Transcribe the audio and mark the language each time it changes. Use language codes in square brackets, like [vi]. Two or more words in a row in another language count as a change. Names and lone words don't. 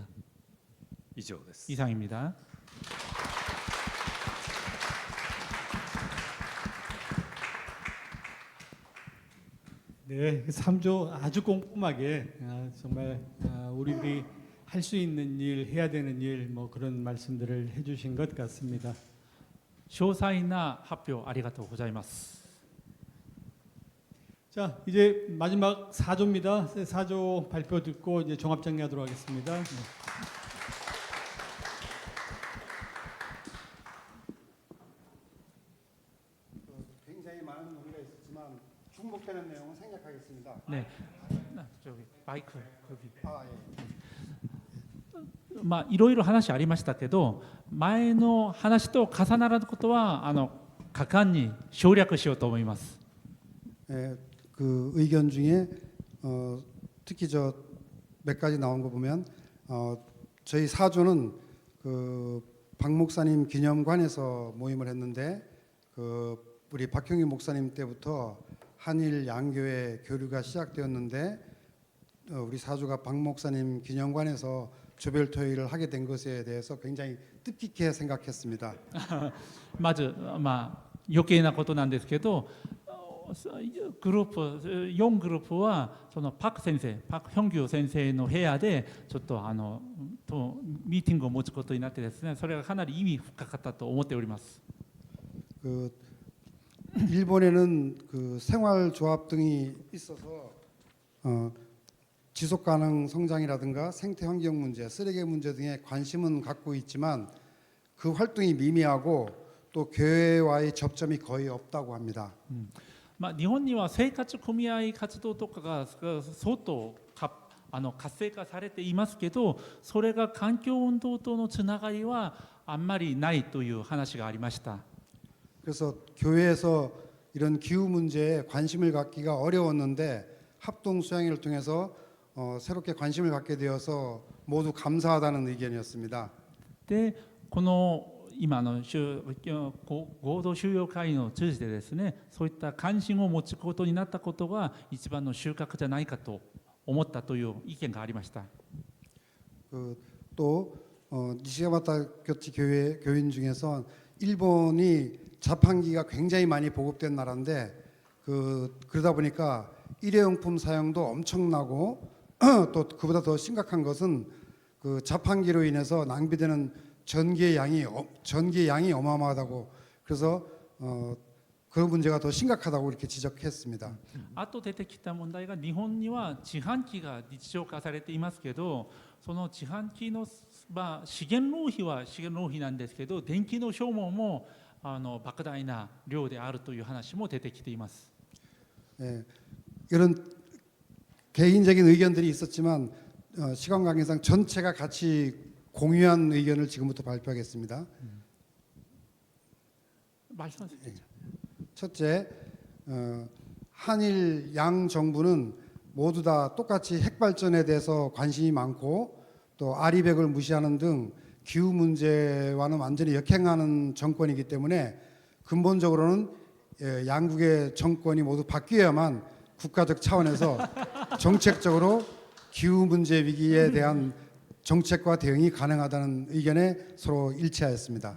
[ja] 以上です。 [ko] 이상입니다. 네, 3조 아주 꼼꼼하게 정말 우리들이 할 수 있는 일, 해야 되는 일, 뭐 그런 말씀들을 해주신 것 같습니다. [ja] 詳細な発表ありがとうございます。 [ko] 자, 이제 마지막 4조입니다. 4조 발표 듣고 이제 종합 정리하도록 하겠습니다. 굉장히 많은 논의가 있었지만 중복되는 내용은 생략하겠습니다. 네, 저기 마이크 거기. 아, 예. [ja] いろいろ話ありましたけど、前の話と重なることは果敢に省略しようと思います。 [ko] 그 의견 중에 특히 몇 가지 나온 거 보면 저희 사조는 그 박 목사님 기념관에서 모임을 했는데 그 우리 박형희 목사님 때부터 한일 양교회 교류가 시작되었는데 우리 사조가 박 목사님 기념관에서 조별 토의를 하게 된 것에 대해서 굉장히 뜻깊게 생각했습니다. [ja] まず余計なことなんですけど、グループ4グループはそのパク先生、パク・ヒョンギュ先生の部屋でちょっとミーティングを持つことになってですね、それがかなり意味深かったと思っております。 [ko] 그 일본에는 그 생활조합 등이 있어서 지속가능 성장이라든가 생태환경 문제, 쓰레기 문제 등에 관심은 갖고 있지만 그 활동이 미미하고 또 교회와의 접점이 거의 없다고 합니다. [ja] 日本には生活組合活動とかが相当活性化されていますけど、それが環境運動とのつながりはあんまりないという話がありました。 [ko] 그래서 교회에서 이런 기후 문제에 관심을 갖기가 어려웠는데 합동 수양회를 통해서 새롭게 관심을 갖게 되어서 모두 감사하다는 의견이었습니다. [ja] でこの今の合同収容会議を通じてですね、そういった関心を持つことになったことが一番の収穫じゃないかと思ったという意見がありました。 [ko] 또 니시가마타 교치 교인 중에서 일본이 자판기가 굉장히 많이 보급된 나라인데 그러다 보니까 일회용품 사용도 엄청나고 또 그보다 더 심각한 것은 그 자판기로 인해서 낭비되는 전기의 양이 어마어마하다고 그래서 그런 문제가 더 심각하다고 이렇게 지적했습니다. [ja] あと出てきた問題が日本には自販機が日常化されていますけど、その自販機の、資源浪費は資源浪費なんですけど、電気の消耗も莫大な量であるという話も出てきています。 [ko] 예, 이런 개인적인 의견들이 있었지만 시간 관계상 전체가 같이 공유한 의견을 지금부터 발표하겠습니다. 말씀하세요. 첫째, 한일 양 정부는 모두 다 똑같이 핵발전에 대해서 관심이 많고 또 아리백을 무시하는 등 기후 문제와는 완전히 역행하는 정권이기 때문에 근본적으로는 양국의 정권이 모두 바뀌어야만 국가적 차원에서 정책적으로 기후 문제 위기에 대한 정책과 대응이 가능하다는 의견에 서로 일치하였습니다.